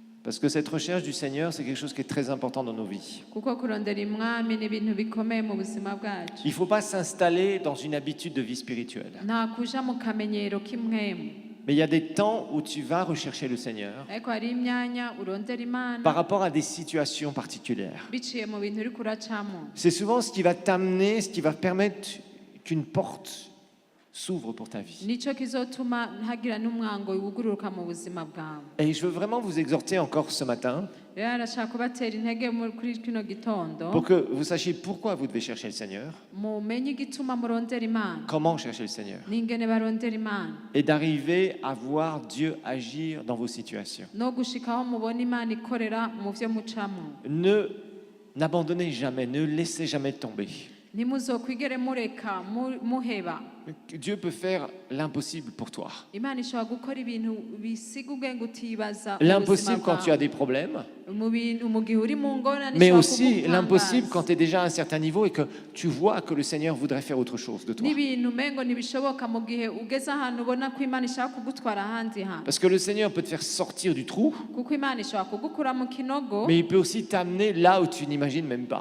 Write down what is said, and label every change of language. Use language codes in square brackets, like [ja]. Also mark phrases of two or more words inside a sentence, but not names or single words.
[fr] Parce que cette recherche du Seigneur, c'est quelque chose qui est très important dans nos vies. [rn] kuko kurondera umwami ni ibintu bikomeye mu buzima bwacu. [fr] Il ne faut pas s'installer dans une habitude de vie spirituelle. [rn] Nta kuja mu kamenyero k'imwemu. [fr] Mais il y a des temps où tu vas rechercher le Seigneur [rn] ariko hari imyanya urondera Imana [fr] par rapport à des situations particulières. [rn] biciye mu bintu uriko uracamo. [fr] C'est souvent ce qui va t'amener, ce qui va permettre qu'une porte s'ouvre pour ta vie. [rn] Nico kizotuma ntagira n'umwango wugururuka mu buzima bwawe. [fr] Et je veux vraiment vous exhorter encore ce matin [rn] Rero arashaka kubatera intege kuri kino gitondo [fr] pour que vous sachiez pourquoi vous devez chercher le Seigneur, [rn] mumenye igituma murondera Imana [fr] comment chercher le Seigneur, [rn] n'ingene barondera Imana [fr] et d'arriver à voir Dieu agir dans vos situations. [rn] no gushikaho mubona Imana ikorera mu vyo mucamo. [fr] N'abandonnez jamais, ne laissez jamais tomber. [rn] Ntimuzokwigere mureka muheba. [fr] Dieu peut faire l'impossible pour toi. [rn] Imana ishobora gukora ibintu bisiga ubwenge utibaza. [fr] L'impossible quand tu as des problèmes, Mais mais aussi l'impossible quand tu es déjà à un certain niveau et que tu vois que le Seigneur voudrait faire autre chose de toi. Parce que le Seigneur peut te faire sortir du trou, mais il peut aussi t'amener là où tu n'imagines même pas.